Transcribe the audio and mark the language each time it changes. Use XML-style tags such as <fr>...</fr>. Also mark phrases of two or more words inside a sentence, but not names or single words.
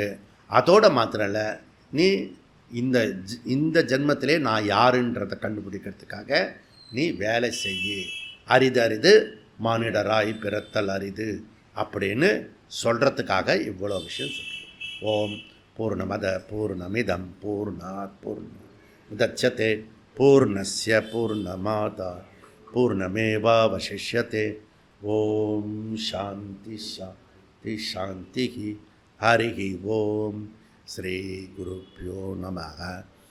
<ta>அதோடு மாத்திரம் இல்லை, நீ இந்த ஜென்மத்திலே நான் யாருன்றதை கண்டுபிடிக்கிறதுக்காக நீ வேலை செய்யு. அரிது அரிது மானிடராய் பிறத்தல் அரிது அப்படின்னு சொல்கிறதுக்காக இவ்வளோ விஷயம் சொல்கிறோம்.</ta> <sa>ॐ पूर्णमद पूर्णमिदं पूर्णात् पूर्णमुदच्यते पूर्णस्य पूर्णमादा पूर्णमेवावशिष्यते. ॐ शान्ति शान्ति शान्ति. हरि ॐ। श्री गुरुभ्यो नमः.</sa>